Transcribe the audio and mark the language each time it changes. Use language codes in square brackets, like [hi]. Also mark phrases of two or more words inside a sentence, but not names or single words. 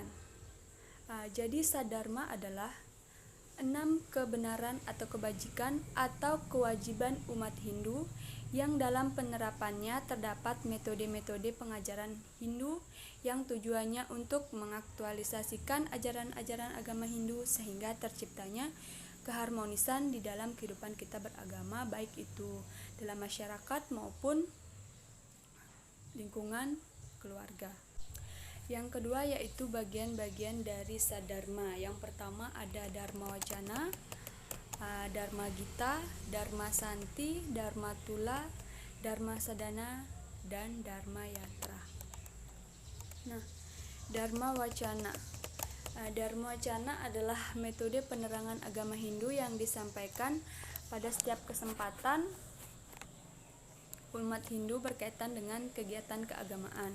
[id] Jadi Sadharma adalah 6 kebenaran atau kebajikan atau kewajiban umat Hindu yang dalam penerapannya terdapat metode-metode pengajaran Hindu yang tujuannya untuk mengaktualisasikan ajaran-ajaran agama Hindu sehingga terciptanya keharmonisan di dalam kehidupan kita beragama, baik itu dalam masyarakat maupun lingkungan keluarga. Yang kedua yaitu bagian-bagian dari Sadharma. Yang pertama ada Dharma Wacana, Dharma Gita, Dharma Santi, Dharma Tula, Dharma Sadana, dan Dharma Yatra. Nah, Dharma Wacana. Dharma Wacana adalah metode penerangan agama Hindu yang disampaikan pada setiap kesempatan umat Hindu berkaitan dengan kegiatan keagamaan.